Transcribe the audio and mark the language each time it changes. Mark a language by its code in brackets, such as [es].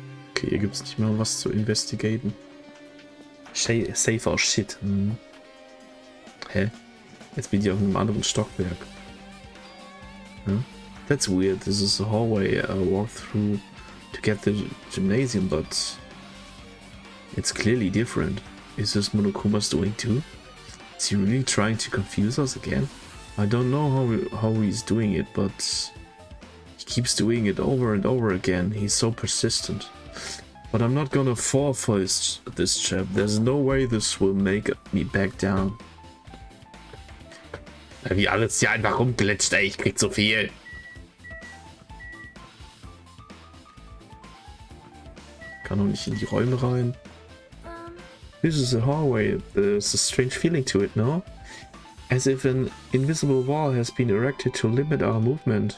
[de] Okay, hier gibt's nicht mal was zu investigaten. [en] Safe our shit. [de] Hm. Hä? Jetzt bin ich auf einem anderen Stockwerk. [en] Huh? That's weird. This is a hallway I walked through to get the gymnasium, but it's clearly different. Is this Monokuma's doing too? Is he really trying to confuse us again? I don't know how he's doing it, but he keeps doing it over and over again. He's so persistent. But I'm not gonna fall for this trap. There's no way this will make me back down. [de] Wie alles hier einfach rumglitscht, ey. Ich krieg so viel. Kann doch nicht in die Räume rein. [en] This is a hallway. There's a strange feeling to it, no? As if an invisible wall has been erected to limit our movement.